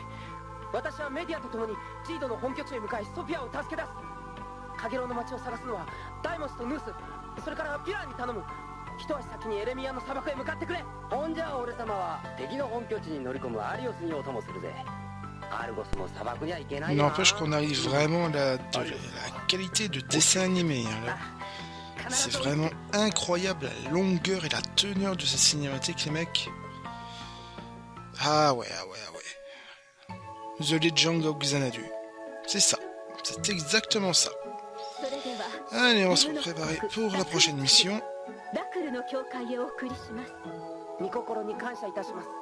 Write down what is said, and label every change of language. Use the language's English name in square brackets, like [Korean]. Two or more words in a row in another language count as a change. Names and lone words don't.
[Japanese] 私はメディアと共にジードの本拠地へ向かいソフィアを助け出す。カゲロウの町を探すのはダイモスとヌース、それからピュラーに頼む。一足先にエレミアの砂漠へ向かってくれ。ほんじゃ俺様は敵の本拠地に乗り込むアリオスにお供するぜ。アルゴスも砂漠には行けないな。 [French] N'empêche qu'on arrive vraiment à la qualité de dessin animé. Hein, là. C'est vraiment incroyable la longueur et la teneur de ces cinématiques, les mecs. Ah ouais, ah ouais, ah ouais. The Legend of Xanadu. C'est ça. C'est exactement ça. Allez, on va se préparer pour la prochaine mission. [Japanese] ラクルの教会へお送りします。御心に感謝いたします。